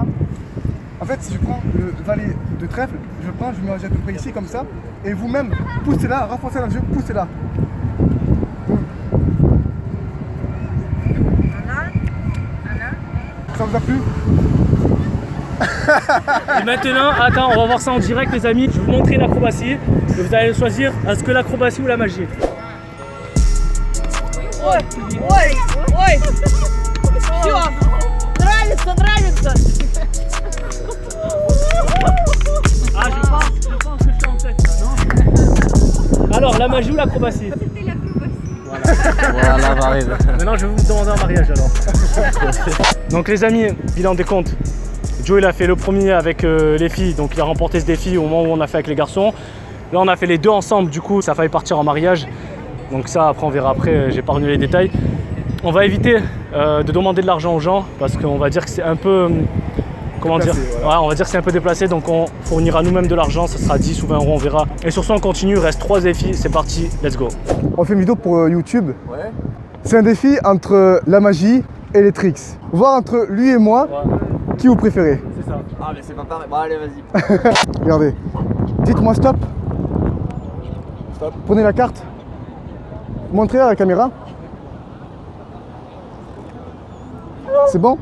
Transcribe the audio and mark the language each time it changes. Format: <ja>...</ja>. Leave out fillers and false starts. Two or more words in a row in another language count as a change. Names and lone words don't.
<fr>En fait, si je prends le valet de trèfle, je mets à peu près ici comme ça, et vous-même, poussez là, renforcez dans le jeu, poussez là. Ça vous a plu? Et maintenant, attends, on va voir ça en direct les amis. Je vais vous montrer l'acrobatie et vous allez choisir est-ce que l'acrobatie ou la magie. Ой, ой, ой.</fr> <ru>Все, нравится, нравится.</ru> <fr>Ah, je pense que je suis en tête là, non? Alors, la magie ou l'acrobatie? Voilà, m'arrive. Maintenant, je vais vous demander un mariage alors. Donc les amis, bilan des comptes. Joe il a fait le premier avec les filles, donc il a remporté ce défi au moment où on a fait avec les garçons. Là on a fait les deux ensemble, du coup ça fallait partir en mariage. Donc ça après on verra après, j'ai pas retenu les détails. On va éviter de demander de l'argent aux gens parce qu'on va dire que c'est un peu... Comment dire, ouais, on va dire que c'est un peu déplacé, donc on fournira nous-mêmes de l'argent, ça sera 10 ou 20 euros, on verra. Et sur ce on continue, il reste 3 défis, c'est parti,</fr> <en>let's go.</en> <fr>On fait une vidéo pour YouTube. Ouais. C'est un défi entre la magie et les tricks. Voir entre lui et moi, qui vous préférez. C'est ça. Ah, mais c'est pas pareil. Bon, allez, vas-y. Regardez. Dites-moi stop. Stop. Prenez la carte. Montrez-la à la caméra. C'est bon?</fr>